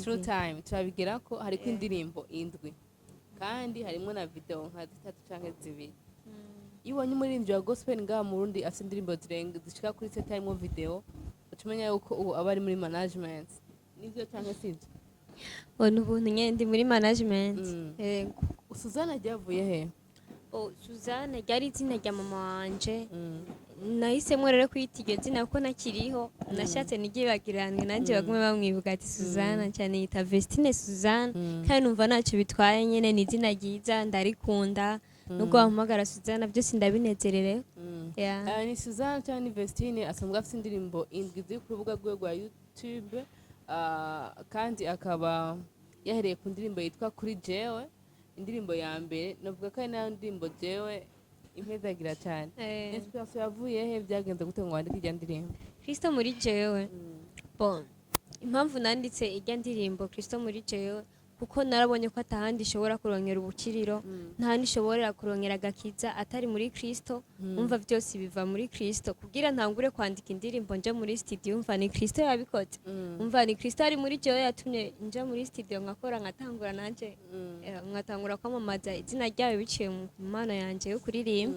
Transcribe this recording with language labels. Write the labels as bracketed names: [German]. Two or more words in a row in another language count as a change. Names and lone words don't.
[Rundi] True Time turabigera ko hariko indirimbo indwi kandi harimo na video nka 3 canke 2 ibonye umuririmbyi wa gospel ngaha mu Burundi afite indirimbo zirenga zishika kuri 7 harimo video utumenya yuko ubu abari muri management nivyo canke sivyo Ubuntu nyene ndi muri management. Suzana ryavuye he Suzana ryari izina rya mama wanje nahisemo rero kwita iryo zina kuko nakiriho nashatse n'iryibagirane nanjye bagume bamwibuka ati Suzana cyane yita Vestine Suzana kandi numva ntacyo bitwaye nyene ni izina ryiza ndarikunda nubwo bampamagara Suzana byose ndabinezererewe. ni Suzana cyane ni Vestine asanzwe afite indirimbo indwi ziri ku rubuga rwe rwa YouTube kandi akaba yahereye ku ndirimbo yitwa kuri jewe indirimbo ya mbere navuga ko ari nayo ndirimbo jewe impezagira cyane inspiration yavuye he byagenze gute ngo wandike ijya ndirimbo Kristo muri jewe bon impamvu nanditse ijya ndirimbo Kristo muri jewe kuko narabonye ko atahandi ishobora kurongera ubukiriro ntahandi ishobora kurongera agakiza atari muri Kristo umva byose biva muri Kristo kugira ntangure kwandika indirimbo nje muri studio umva ni Kristo yabikoze umva ni Kristo ari muri jewe yatumye nje muri studio ngakora ngatangura nanje ngatangura kwamamaza izina ryawe biciye mu mana yanje yo kuririmba